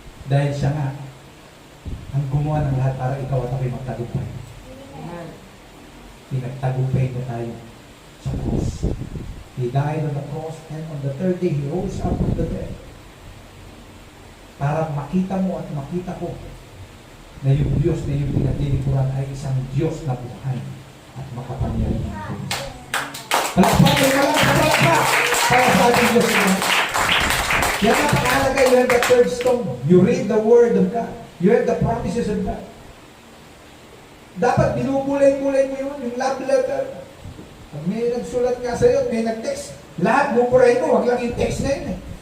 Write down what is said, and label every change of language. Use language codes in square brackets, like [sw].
[tl] Dahil siya nga, ang gumawa ng lahat para ikaw at ako'y magtagumpay. Pinagtagumpay niya tayo sa cross. [en] He died on the cross and on the third day, He rose up from the dead. [tl] Para makita mo at makita ko na yung Diyos na yung pinaglilingkuran ay isang Diyos na buhay at makapangyarihan ng Diyos. Palakpakin ka lang sa palakpak para sa ating Diyos. Yan ang pangalaga, [en] you have the third stone. You read the Word of God. You have the promises of God. [tl] Dapat binubulay-bulay mo yun, yung love letter. Pag may nagsulat nga sa'yo, may nag-text, lahat buburahin mo, wag lang yung text na yun eh.